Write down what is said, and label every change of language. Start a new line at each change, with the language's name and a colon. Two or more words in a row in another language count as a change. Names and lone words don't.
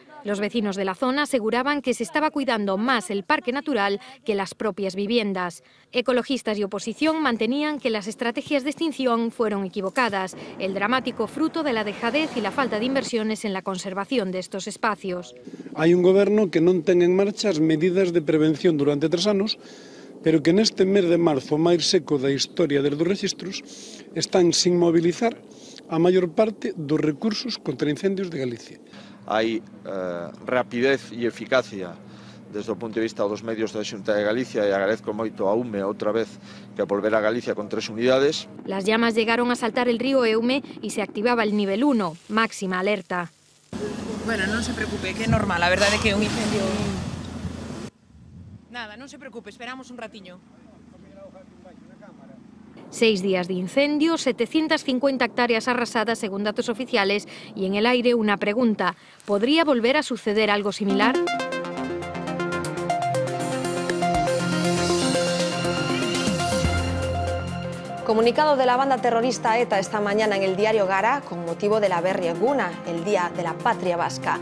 Spanish: Los vecinos de la zona aseguraban que se estaba cuidando más el parque natural que las propias viviendas. Ecologistas y oposición mantenían que las estrategias de extinción fueron equivocadas, el dramático fruto de la dejadez y la falta de inversiones en la conservación de estos espacios.
Galician: Hai un goberno que non ten en marcha as medidas de prevención durante 3 anos, pero que neste mes de marzo, o máis seco da historia desde os rexistros, están sin mobilizar a maior parte dos recursos contra incendios de Galicia. Hai rapidez e eficacia desde o punto de vista dos medios da Xunta de Galicia e agradezco moito a UME outra vez que volver a Galicia con 3 unidades.
Spanish: Las llamas llegaron a saltar el río Eume y se activaba el nivel 1, máxima alerta.
Galician: Bueno, non se preocupe, que é normal, a verdade é que é un incendio... Nada, non se preocupe, esperamos un ratiño.
Spanish: 6 días de incendio, 750 hectáreas arrasadas según datos oficiales y en el aire una pregunta. ¿Podría volver a suceder algo similar? Comunicado de la banda terrorista ETA esta mañana en el diario Gara con motivo de la Berri Eguna, el Día de la Patria Vasca.